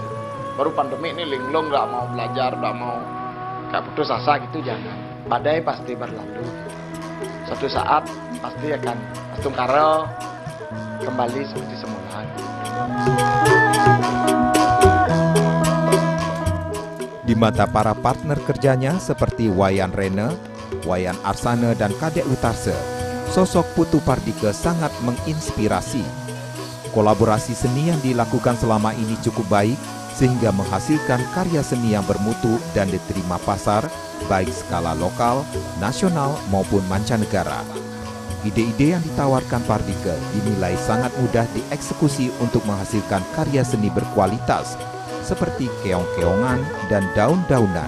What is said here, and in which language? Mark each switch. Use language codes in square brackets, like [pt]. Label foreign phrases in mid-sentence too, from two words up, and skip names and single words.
[id] Baru pandemi ini linglung, nggak mau belajar, nggak mau kayak putus asa gitu, jangan. Badai pasti berlalu. Suatu saat pasti akan Atung Karya kembali seperti semula. Di mata para partner kerjanya seperti Wayan Rene, Wayan Arsane, dan Kadek Utarse, sosok Putu Pardike sangat menginspirasi. Kolaborasi seni yang dilakukan selama ini cukup baik, sehingga menghasilkan karya seni yang bermutu dan diterima pasar, baik skala lokal, nasional, maupun mancanegara. Ide-ide yang ditawarkan Pardike dinilai sangat mudah dieksekusi untuk menghasilkan karya seni berkualitas, seperti keong-keongan dan daun-daunan.